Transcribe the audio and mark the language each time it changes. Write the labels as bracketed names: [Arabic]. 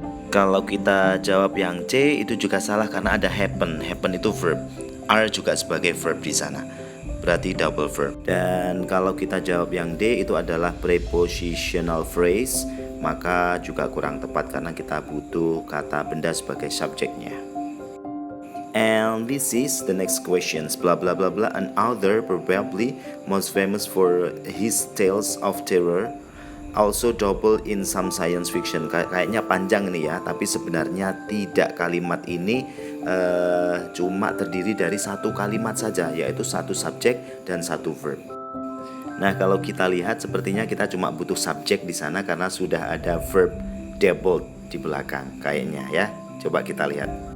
[Indonesian] Kalau kita jawab yang C itu juga salah karena ada happen. Happen itu verb. Are juga sebagai verb di sana. Berarti double verb. Dan kalau kita jawab yang D itu adalah prepositional phrase, maka juga kurang tepat karena kita butuh kata benda sebagai subjeknya. [English] And this is the next questions. Blah blah blah blah. An author probably most famous for his tales of terror, also double in some science fiction. [Indonesian] Kayaknya panjang nih ya, tapi sebenarnya tidak. Kalimat ini cuma terdiri dari satu kalimat saja, yaitu satu subjek dan satu verb. Nah, kalau kita lihat sepertinya kita cuma butuh subjek di sana karena sudah ada verb doubled di belakang kayaknya ya. Coba kita lihat.